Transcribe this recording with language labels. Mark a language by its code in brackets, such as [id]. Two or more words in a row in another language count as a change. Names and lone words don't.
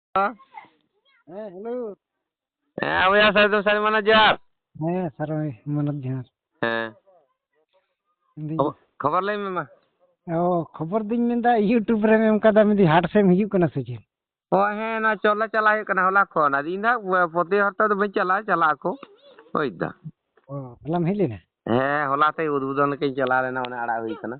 [bn] হ্যাঁ, হ্যালো। ভাইয়া সাইদুল সাইদ ম্যানেজার। হ্যাঁ, স্যার মানব ᱡᱚᱦᱟᱨ হ্যাঁ, [sat] ᱢᱮᱱᱫᱟᱹᱧ খবর ᱞᱟᱹᱭ ᱢᱮ ᱢᱟ। ᱠᱷᱚᱵᱚᱨ ᱫᱩᱧ ᱢᱮᱱᱫᱟ ᱤᱭᱩᱴᱩᱵᱽ ᱨᱮᱢ ᱮᱢ ᱠᱟᱫᱟ ᱢᱮᱱᱫᱟᱹᱧ ᱦᱟᱴ ᱥᱮᱫ ᱮᱢ ᱦᱤᱡᱩᱜ ᱠᱟᱱᱟ ᱥᱮ ᱪᱮᱫ? ᱦᱮᱸ, ᱱᱚᱣᱟ ᱪᱚᱞᱞᱟ ᱪᱟᱞᱟᱜ ᱦᱩᱭᱩᱜ ᱠᱟᱱᱟ ᱦᱚᱞᱟ ᱠᱷᱚᱱ। ᱟᱫᱚ ᱤᱧ ᱫᱚ ᱯᱨᱚᱛᱤ ᱦᱚᱯᱛᱟ ᱫᱚ ᱵᱟᱹᱧ ᱪᱟᱞᱟᱜᱼᱟ, ᱪᱟᱞᱟᱜ ᱟᱠᱚ ᱵᱩᱡᱽ ᱫᱟᱢ। ᱦᱚᱞᱟᱢ ᱦᱮᱡ ᱞᱮᱱᱟ? ᱦᱮᱸ, ᱦᱚᱞᱟ ᱛᱮ ᱩᱫᱵᱳধন ᱞᱮᱠᱟᱧ ᱪᱟᱞᱟᱣ ᱞᱮᱱᱟ, ᱚᱱᱮ ᱟᱲᱟᱜ ᱦᱩᱭ ᱠᱟᱱᱟ।